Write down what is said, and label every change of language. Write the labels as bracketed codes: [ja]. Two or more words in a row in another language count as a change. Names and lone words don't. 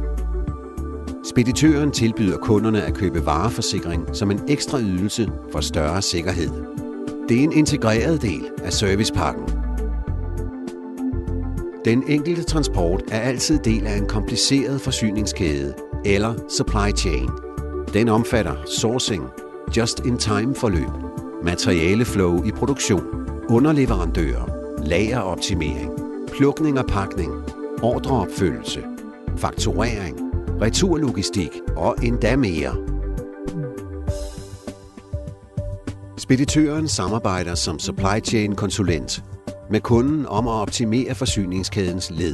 [da] Speditøren tilbyder kunderne at købe vareforsikring som en ekstra ydelse for større sikkerhed. Det er en integreret del af servicepakken. Den enkelte transport er altid del af en kompliceret forsyningskæde eller [en] supply chain. [da] Den omfatter sourcing, just-in-time-forløb, materialeflow i produktion, underleverandører, lageroptimering, plukning og pakning, ordreopfølgelse, fakturering, returlogistik og endda mere. Speditøren samarbejder som [en] supply chain [da] konsulent med kunden om at optimere forsyningskædens led.